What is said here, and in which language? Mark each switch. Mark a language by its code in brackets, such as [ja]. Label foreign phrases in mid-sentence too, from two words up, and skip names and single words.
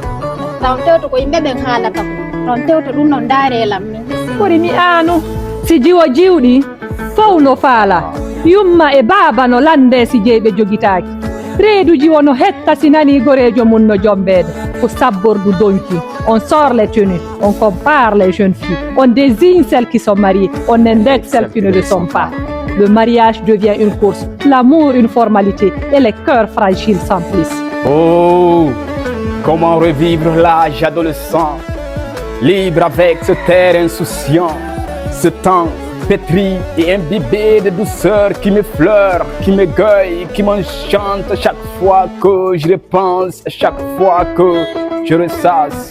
[ff] Taw tewto ko yimɓe ɓen haalata ko. Ɗon tewto ɗum non daarelam min. Ɓuri mi anu. Si jiwo jiwɗi fow no faala. Yumma e baaba no lande si jeyɓe jogitaaki. Reeduji wono hetta si nani gorejo mum no jombeede ko sabbordu donki. [fr] On sort les tenues, on compare les jeunes filles, on désigne celles qui sont mariées, on indexe celles qui ne le sont pas. Le mariage devient une course, l'amour une formalité et les cœurs fragiles s'emplissent. Oh, comment revivre l'âge adolescent, libre avec ce terre insouciant, ce temps pétri et imbibé de douceur qui m'effleure, qui m'égueule, qui m'enchante chaque fois que je repense, chaque fois que je ressasse.